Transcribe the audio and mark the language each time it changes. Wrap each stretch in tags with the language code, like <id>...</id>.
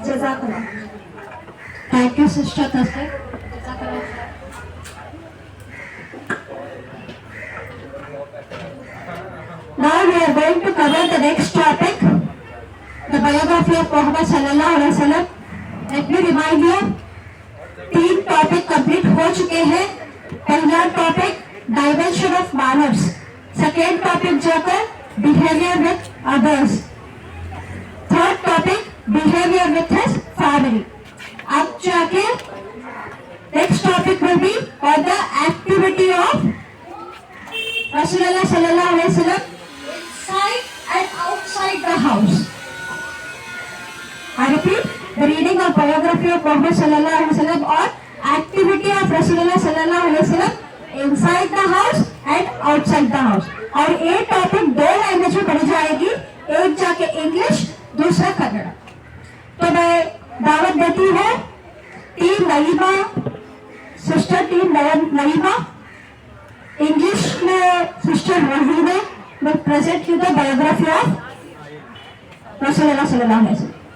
<en>Jazakallah. Thank you, Sister Tasir. Jazakallah. Now we are going to cover the next topic, the biography of Muhammad sallallahu alaihi wasallam. Let me remind you,</en> <hi>3 topic complete हो चुके हैं.</hi> <en>पहला topic dimension of manners, second topic जो है behaviour with others, third topic behaviour with his family.</en> <hi>अब जाके</hi> <en>Next topic will be on the activity of Rasulullah sallallahu alaihi wasallam inside and outside the house. I repeat, the reading of biography of Muhammad sallallahu alaihi wasallam or activity of Rasulullah sallallahu alaihi wasallam inside the house and outside the house.</en> <hi>और ये topic 2 language में पढ़ी जाएगी, एक जाके English, दूसरा कन्नड़. तो मैं दावत देती हूँ टीम नईमा, सिस्टर टीम नईमा, इंग्लिश में sister रहीना</hi> <en>will present you the biography of Rasulullah sallallahu alaihi wasallam.</en>